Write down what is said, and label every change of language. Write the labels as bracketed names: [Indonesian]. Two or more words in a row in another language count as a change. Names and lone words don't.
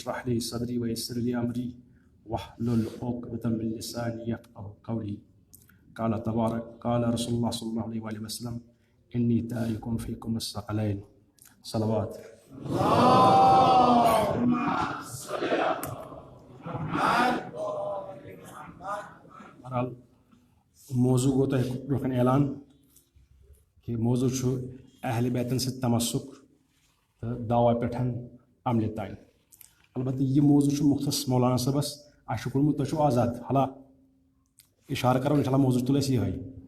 [Arabic] لي صدري ويسر لي أمري واحلل عقدة من لساني يفقهوا قولي. قال رسول الله صلى الله عليه وآله وسلم إني تارك فيكم الثقلين. صلوات. اللهم صل على محمد. [Kashmiri] بہرحال موضوع گو تۄہہِ برونٛہہ کَنہِ اعلان کہ موضوع چھُ اہل بیتن سۭتۍ تمسک تہٕ دعوا پٮ۪ٹھ عملہِ تانۍ. البتہ یہِ موضوع چھُ مختص مولانا صٲبس اَسہِ چھُ کوٚرمُت تۄہہِ چھُو آزاد حالا اِشارٕ کَرو اِنشاءاللہ موضوع تُل اَسہِ یِہوٚے.